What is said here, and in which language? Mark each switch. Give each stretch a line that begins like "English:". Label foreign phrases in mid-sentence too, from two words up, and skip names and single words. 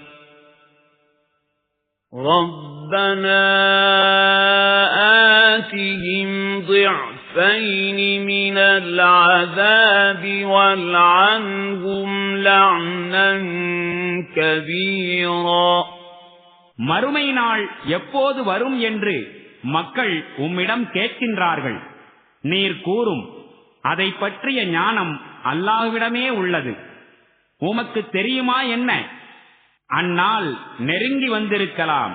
Arabic: ربنا آتهم ضعفين من العذاب والعنهم لعنا كبيرا
Tamil: மறுமை நாள் எப்போது வரும் என்று மக்கள் உம்மிடம் கேட்கின்றார்கள். நீர் கூறும், அதை பற்றிய ஞானம் அல்லாஹ்விடமே உள்ளது. உமக்கு தெரியுமா என்ன? அந்நாள் நெருங்கி வந்திருக்கலாம்.